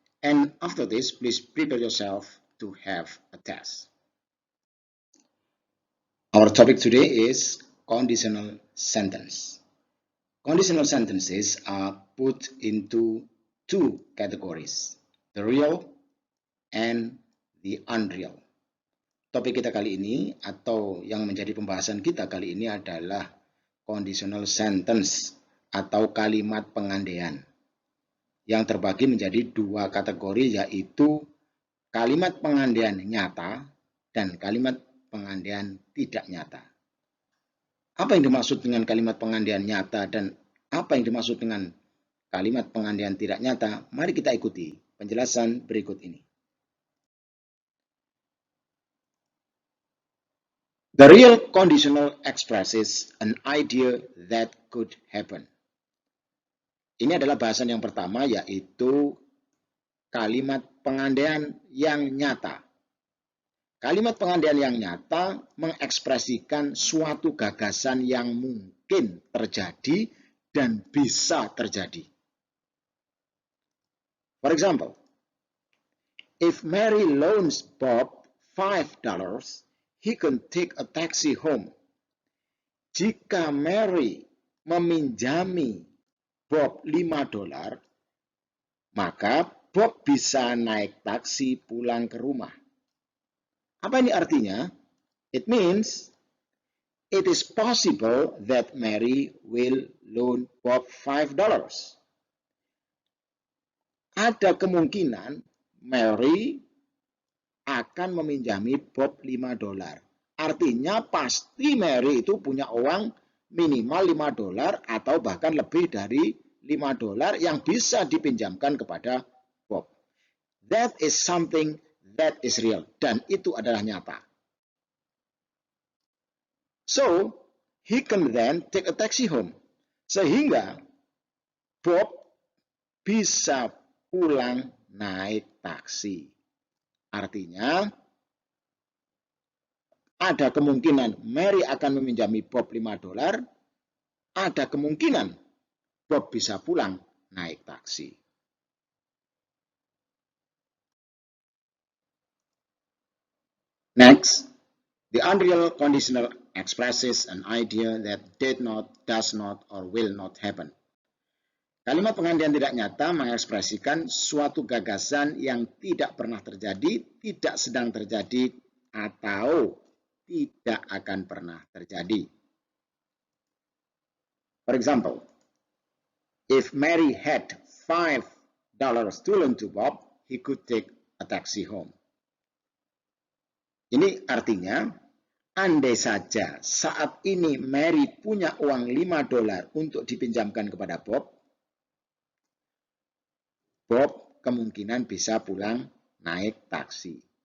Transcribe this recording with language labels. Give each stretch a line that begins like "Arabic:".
English: And after this, please prepare yourself to have a test. Our topic today is conditional sentence. Conditional sentences are put into two categories, the real and the unreal.
Indonesian: Topik kita kali ini atau yang menjadi pembahasan kita kali ini adalah conditional sentence atau kalimat pengandaian yang terbagi menjadi dua kategori, yaitu kalimat pengandaian nyata dan kalimat pengandaian tidak nyata. Apa yang dimaksud dengan kalimat pengandaian nyata dan apa yang dimaksud dengan kalimat pengandaian tidak nyata? Mari kita ikuti penjelasan berikut ini.
English: The real conditional expresses an idea that could happen.
Indonesian: Ini adalah bahasan yang pertama, yaitu kalimat pengandaian yang nyata. Kalimat pengandaian yang nyata mengekspresikan suatu gagasan yang mungkin terjadi dan bisa terjadi.
English: For example, if Mary loans Bob $5, he can take a taxi home.
Indonesian: Jika Mary meminjami Bob $5, maka Bob bisa naik taksi pulang ke rumah. Apa ini artinya?
English: It means it is possible that Mary will loan Bob $5.
Indonesian: Ada kemungkinan Mary akan meminjami Bob $5. Artinya pasti Mary itu punya uang minimal $5 atau bahkan lebih dari $5 yang bisa dipinjamkan kepada Bob.
English: That is something that is real,
Indonesian: dan itu adalah nyata.
English: So, he can then take a taxi home.
Indonesian: Sehingga Bob bisa pulang naik taksi. Artinya, ada kemungkinan Mary akan meminjami Bob $5, ada kemungkinan Bob bisa pulang naik taksi.
English: Next, the unreal conditional expresses an idea that did not, does not, or will not happen.
Indonesian: Kalimat pengandaian tidak nyata mengekspresikan suatu gagasan yang tidak pernah terjadi, tidak sedang terjadi, atau tidak akan pernah terjadi.
English: For example, if Mary had $5 to loan to Bob, he could take a taxi home.
Indonesian: Ini artinya, andai saja saat ini Mary punya uang $5 untuk dipinjamkan kepada Bob, Bob kemungkinan bisa pulang naik taksi.